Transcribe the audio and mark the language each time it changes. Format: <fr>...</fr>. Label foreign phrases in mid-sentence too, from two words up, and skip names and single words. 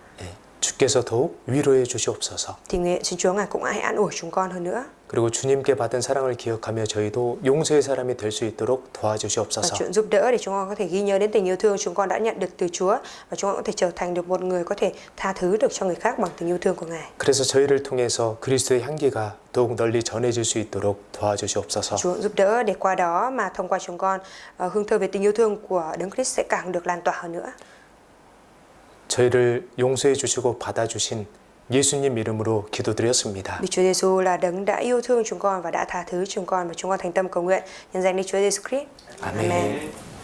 <ko>주께서 더욱 위로해 주시옵소서.</ko> <vi>thì xin Chúa Ngài cũng hãy an ủi chúng con hơn nữa.</vi> <ko>그리고 주님께 받은 사랑을 기억하며 저희도 용서의 사람이 될 수 있도록</ko> <vi>Và</vi> <ko>도와주시옵소서.</ko> <vi>Chúa giúp đỡ để chúng con có thể ghi nhớ đến tình yêu thương chúng con đã nhận được từ Chúa, và chúng con có thể trở thành được một người có thể tha thứ được cho người khác bằng tình yêu thương của Ngài.</vi> <ko>그래서 저희를 통해서 그리스도의 향기가 더욱 널리 전해질 수 있도록 도와주시옵소서.</ko> <vi>Chúa giúp đỡ để qua đó mà thông qua chúng con hương thơm về tình yêu thương của Đấng Christ sẽ càng được lan tỏa hơn nữa.</vi> <ko>저희를 용서해 주시고 받아주신 예수님 이름으로 기도드렸습니다.</ko> <vi>Vì Chúa Giêsu là đấng đã yêu thương chúng con và đã tha thứ chúng con, và chúng con thành tâm cầu nguyện nhân danh Đức Chúa Giêsu Christ.</vi> <ko>아멘.</ko>